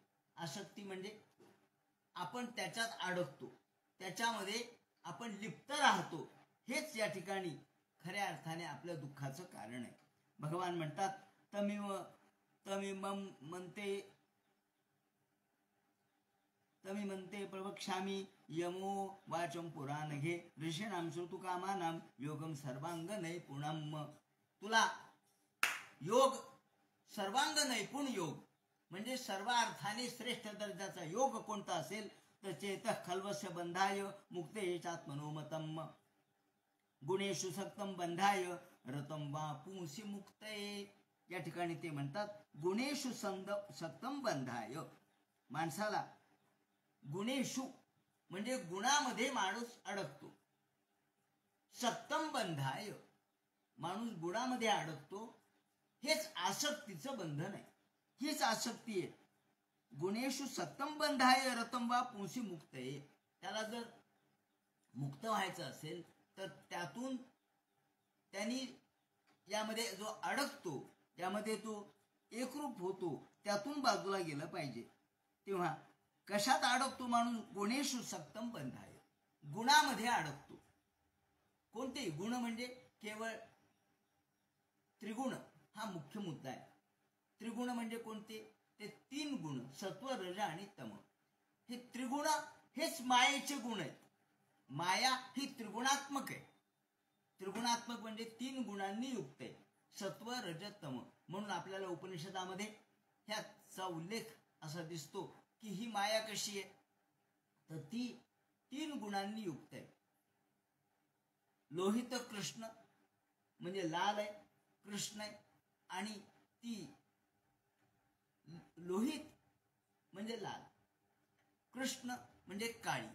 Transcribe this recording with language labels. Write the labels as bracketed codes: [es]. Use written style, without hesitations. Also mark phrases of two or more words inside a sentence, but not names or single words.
[mr] आसक्ती म्हणजे आपण त्याच्यात अडकतो, त्याच्यामध्ये आपण लिप्त राहतो. हेच या ठिकाणी खऱ्या अर्थाने आपल्या दुःखाचं कारण आहे. भगवान म्हणतात तमी म्हणते [sa] प्रवक्ष्यामी यमो वाचम पुराणघे ऋषीणाम श्रुतुकामानाम योगम सर्वांग नैपुणम. [mr] तुला योग सर्वांग नैपुण योग म्हणजे सर्व अर्थाने श्रेष्ठ दर्जाचा योग कोणता असेल तर [sa] चेतः खल्वस्य बंधाय मुक्तेचात्मनोमतम गुणेषु सक्तम बंधाय रतम वा पुंसी मुक्तये. [mr] या ठिकाणी ते म्हणतात [sa] गुणेषु सक्तम बंधाय. [mr] माणसाला गुणेषु म्हणजे गुणामध्ये माणूस अडकतो. [sa] सक्तम बंधाय [mr] माणूस गुणामध्ये अडकतो. हेच आसक्तीचं बंधन आहे. हीच आसक्ती आहे. [sa] गुणेषु सक्तम बंधाय रतम वा पुंसी मुक्तये. [mr] त्याला जर मुक्त व्हायचं असेल तर त्यातून त्यांनी यामध्ये जो अडकतो त्यामध्ये तो एकरूप होतो, त्यातून बाजूला गेलं पाहिजे. तेव्हा कशात अडकतो माणूस? [sa] गुणेषु सक्तम बंधाय, [mr] गुणामध्ये अडकतो. कोणते गुण? म्हणजे केवळ त्रिगुण हा मुख्य मुद्दा आहे. त्रिगुण म्हणजे कोणते? ते तीन गुण सत्व रज आणि तम. हे त्रिगुण हेच मायेचे गुण आहेत. माया ही त्रिगुणात्मक आहे. त्रिगुणात्मक म्हणजे तीन गुणांनी युक्त आहे, सत्व रज तम. म्हणून आपल्याला उपनिषदामध्ये ह्याचा उल्लेख असा दिसतो की ही माया कशी आहे तर ती तीन गुणांनी युक्त आहे. लोहित कृष्ण म्हणजे लाल आहे, कृष्ण आहे, आणि ती लोहित म्हणजे लाल, कृष्ण म्हणजे काळी.